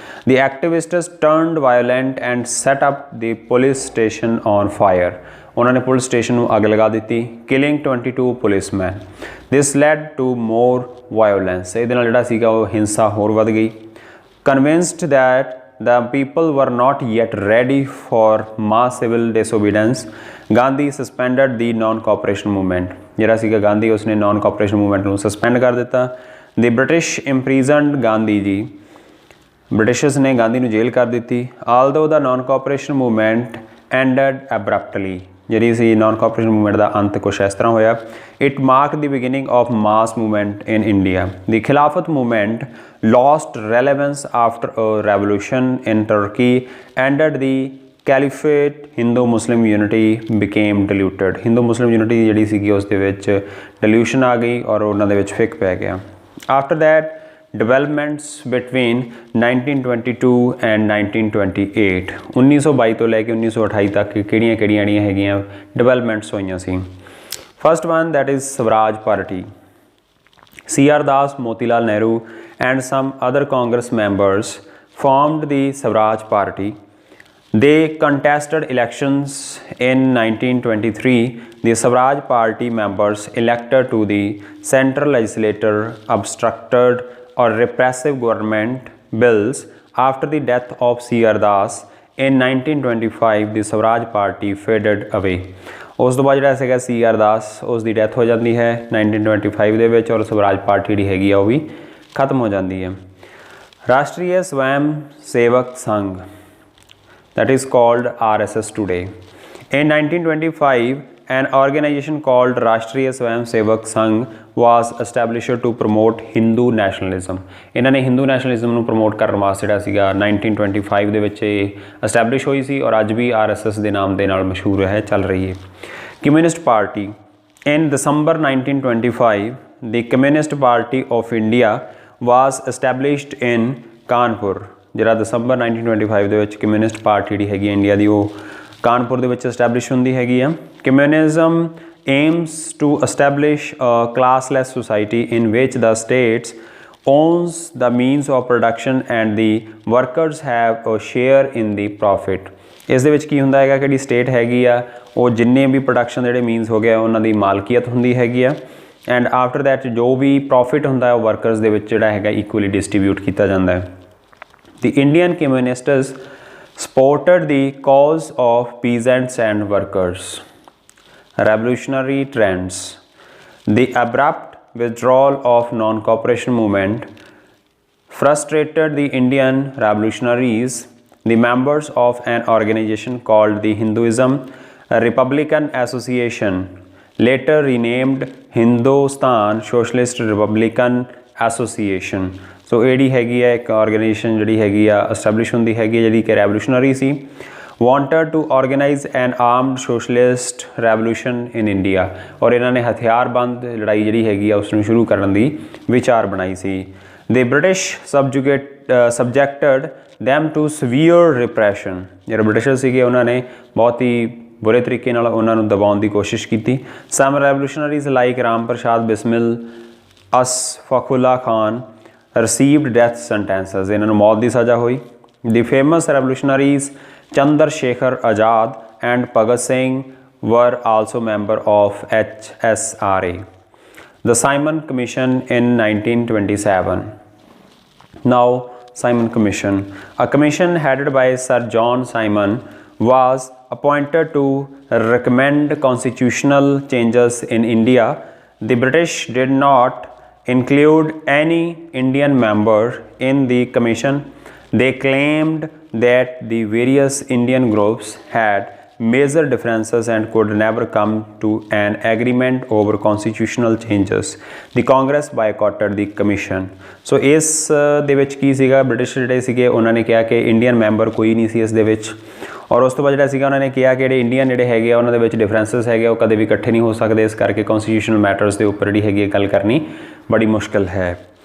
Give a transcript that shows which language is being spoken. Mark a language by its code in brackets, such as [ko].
[en] the activists turned violent and set up the police station on fire, [pa] ਉਹਨਾਂ ਨੇ police station ਨੂੰ ਅੱਗ ਲਗਾ ਦਿੱਤੀ। [en] killing 22 policeman, this led to more violence, [pa] ਇਹਦੇ ਨਾਲ ਜਿਹੜਾ ਸੀਗਾ ਉਹ ਹਿੰਸਾ ਹੋਰ ਵੱਧ ਗਈ। [en] Convinced that the people were not yet ready for mass civil disobedience, Gandhi suspended the non-cooperation movement, [pa] ਜਿਹੜਾ ਸੀਗਾ ਗਾਂਧੀ ਉਸਨੇ non cooperation movement ਨੂੰ ਸਸਪੈਂਡ ਕਰ ਦਿੱਤਾ। [en] The British imprisoned [pa] Gandhi ji, Britishers ਨੇ ਗਾਂਧੀ ਨੂੰ ਜੇਲ੍ਹ ਕਰ ਦਿੱਤੀ। [en] Although the non-cooperation movement ended abruptly, [pa] ਜਿਹੜੀ ਸੀ non cooperation movement ਦਾ ਅੰਤ ਕੁਛ ਇਸ ਤਰ੍ਹਾਂ ਹੋਇਆ। [en] It marked the beginning of mass movement in India. The Khilafat movement lost relevance after a revolution in Turkey, ended the caliphate, Hindu-Muslim unity became diluted. [pa] Hindu-Muslim unity ਜਿਹੜੀ ਸੀਗੀ ਉਸ ਦੇ ਵਿੱਚ dilution ਆ ਗਈ ਔਰ ਉਹਨਾਂ ਦੇ ਵਿੱਚ ਫਿੱਕ ਪੈ ਗਿਆ। [en] After that, developments between 1922 and 1928, [pa] 1922 ਤੋਂ ਲੈ ਕੇ 1928 ਤੱਕ ਕਿਹੜੀਆਂ ਜਿਹੜੀਆਂ ਹੈਗੀਆਂ ਡਿਵੈਲਪਮੈਂਟਸ ਹੋਈਆਂ ਸੀ। [en] First one, that is Swaraj Party. C.R. Das, Motilal Nehru and some other Congress members formed the Swaraj Party. They contested elections in 1923. The Swaraj Party members elected to the central legislature obstructed or repressive government bills. After the death of C.R. Das in 1925, the Swaraj Party faded away. [pa] ਉਸ ਤੋਂ ਬਾਅਦ ਜਿਹੜਾ ਸੀਗਾ C.R. ਦਾਸ, ਉਸ ਦੀ death ਹੋ ਜਾਂਦੀ ਹੈ 1925 ਦੇ ਵਿੱਚ ਔਰ ਸਵਰਾਜ ਪਾਰਟੀ ਜਿਹੜੀ ਹੈਗੀ ਆ ਉਹ ਵੀ ਖਤਮ ਹੋ ਜਾਂਦੀ ਹੈ। [en] Rashtriya Swayamsevak Sangh, that is called RSS today. In 1925, an organization called Rashtriya Swayamsevak Sangh was established to promote Hindu nationalism. [pa] ਇਹਨਾਂ ਨੇ ਹਿੰਦੂ ਨੈਸ਼ਨਲਿਜ਼ਮ ਨੂੰ ਪ੍ਰਮੋਟ ਕਰਨ ਵਾਸਤੇ ਜਿਹੜਾ ਸੀਗਾ 1925 ਦੇ ਵਿੱਚ ਇਹ ਐਸਟੈਬਲਿਸ਼ ਹੋਈ ਸੀ ਔਰ ਅੱਜ ਵੀ RSS ਦੇ ਨਾਮ ਦੇ ਨਾਲ ਮਸ਼ਹੂਰ ਹੈ, ਚੱਲ ਰਹੀ ਹੈ। [en] Communist party, in December 1925, the Communist Party of India was established in Kanpur. [pa] ਜਿਹੜਾ ਦਸੰਬਰ 1925 ਦੇ ਵਿੱਚ ਕਮਿਊਨਿਸਟ ਪਾਰਟੀ ਜਿਹੜੀ ਹੈਗੀ ਇੰਡੀਆ ਦੀ ਉਹ ਕਾਨਪੁਰ ਦੇ ਵਿੱਚ ਐਸਟੈਬਲਿਸ਼ ਹੁੰਦੀ ਹੈਗੀ ਆ। [en] Communism aims to establish a classless society in which the states owns the means of production and the workers have a share in the profit. [pa] ਇਸ ਦੇ ਵਿੱਚ ਕੀ ਹੁੰਦਾ ਹੈਗਾ ਕਿ ਜਿਹੜੀ ਸਟੇਟ ਹੈਗੀ ਆ ਉਹ ਜਿੰਨੇ ਵੀ ਪ੍ਰੋਡਕਸ਼ਨ ਦੇ ਜਿਹੜੇ ਮੀਨਸ ਹੋ ਗਏ ਉਹਨਾਂ ਦੀ ਮਾਲਕੀਅਤ ਹੁੰਦੀ ਹੈਗੀ ਆ [en] and after that [pa] ਜੋ ਵੀ ਪ੍ਰੋਫਿਟ ਹੁੰਦਾ ਹੈ ਉਹ ਵਰਕਰਸ ਦੇ ਵਿੱਚ ਜਿਹੜਾ ਹੈਗਾ ਇਕੁਅਲੀ ਡਿਸਟ੍ਰੀਬਿਊਟ ਕੀਤਾ ਜਾਂਦਾ ਹੈ। [en] The Indian communists supported the cause of peasants and workers. Revolutionary trends. The abrupt withdrawal of non-cooperation movement frustrated the Indian revolutionaries. The members of an organization called the Hinduism Republican Association, later renamed Hindustan Socialist Republican Association. [pa] ਸੋ ਇਹ ਜਿਹੜੀ ਹੈਗੀ ਹੈ ਇੱਕ organisation ਜਿਹੜੀ ਹੈਗੀ ਆ establish ਹੁੰਦੀ ਹੈਗੀ ਜਿਹੜੀ ਕਿ revolutionary ਸੀ। [en] wanted to organize an armed socialist revolution in India, [pa] ਔਰ ਇਹਨਾਂ ਨੇ ਹਥਿਆਰਬੰਦ ਲੜਾਈ ਜਿਹੜੀ ਹੈਗੀ ਆ ਉਸ ਨੂੰ ਸ਼ੁਰੂ ਕਰਨ ਦੀ ਵਿਚਾਰ ਬਣਾਈ ਸੀ। [en] The British subjected them to severe repression। [pa] ਜਿਹੜੇ ਬ੍ਰਿਟਿਸ਼ਰ ਸੀਗੇ ਉਹਨਾਂ ਨੇ ਬਹੁਤ ਹੀ ਬੁਰੇ ਤਰੀਕੇ ਨਾਲ ਉਹਨਾਂ ਨੂੰ ਦਬਾਉਣ ਦੀ ਕੋਸ਼ਿਸ਼ ਕੀਤੀ। [en] Some revolutionaries like Ram Prasad Bismil, Asfaqullah Khan received death sentences। [pa] ਇਹਨਾਂ ਨੂੰ ਮੌਤ ਦੀ ਸਜ਼ਾ ਹੋਈ। [en] The famous revolutionaries Chandra Shekhar Azad and Bhagat Singh were also member of HSRA। The Simon Commission in 1927। Now Simon Commission, a commission headed by Sir John Simon, was appointed to recommend constitutional changes in India. The British did not include any Indian member in the commission. They claimed that the various Indian groups had major differences and could never come to an agreement over constitutional changes। The Congress boycotted the commission। [pa] ਸੋ ਇਸ ਦੇ ਵਿੱਚ ਕੀ ਸੀਗਾ, British ਜਿਹੜੇ ਸੀਗੇ ਉਹਨਾਂ ਨੇ ਕਿਹਾ ਕਿ ਇੰਡੀਅਨ ਮੈਂਬਰ ਕੋਈ ਨਹੀਂ ਸੀ ਇਸ ਦੇ ਵਿੱਚ, ਔਰ ਉਸ ਤੋਂ ਬਾਅਦ ਜਿਹੜਾ ਸੀਗਾ ਉਹਨਾਂ ਨੇ ਕਿਹਾ ਕਿ ਜਿਹੜੇ ਇੰਡੀਅਨ ਜਿਹੜੇ ਹੈਗੇ ਆ ਉਹਨਾਂ ਦੇ ਵਿੱਚ ਡਿਫਰੈਂਸਿਸ ਹੈਗੇ ਉਹ ਕਦੇ ਵੀ ਇਕੱਠੇ ਨਹੀਂ ਹੋ ਸਕਦੇ, ਇਸ ਕਰਕੇ ਕੌਨਸਟੀਟਿਊਸ਼ਨਲ ਮੈਟਰਸ ਦੇ ਉੱਪਰ ਜਿਹੜੀ ਹੈਗੀ ਗੱਲ ਕਰਨੀ ਬੜੀ ਮੁਸ਼ਕਿਲ ਹੈ।